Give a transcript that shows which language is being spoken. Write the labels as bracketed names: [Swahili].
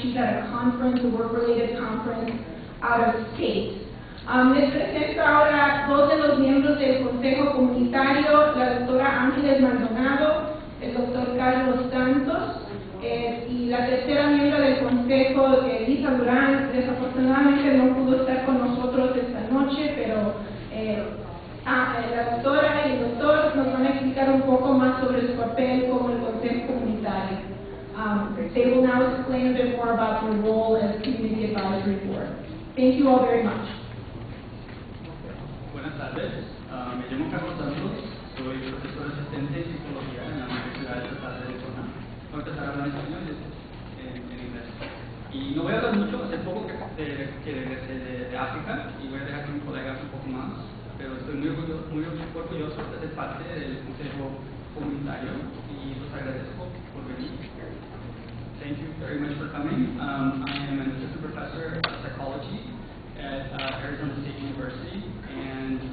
[English] She's at a conference, a work-related conference, out of state. [Spanish] Les presento ahora dos de los miembros del Consejo Comunitario, la doctora Ángeles Maldonado, el doctor Carlos Santos, y la tercera miembro del Consejo, Lisa Durán. Desafortunadamente no pudo estar con nosotros esta noche, pero la doctora y el doctor nos van a explicar un poco más sobre su papel como el Consejo Comunitario. [English] They will now explain a bit more about their role as Community Advisory Board. Thank you all very much. [Spanish] Buenas tardes, me llamo Carlos Santos, soy profesor asistente de psicología en la Universidad Estatal de Arizona. Voy a empezar a hablar en español en inglés. Y no voy a hablar mucho, hace poco que regresé de África y voy a dejar que mis colegas un poco más, pero estoy muy orgulloso de ser parte del Consejo Comunitario y los agradezco por venir. [English] Thank you very much for coming. I am an assistant professor of psychology at Arizona State University, and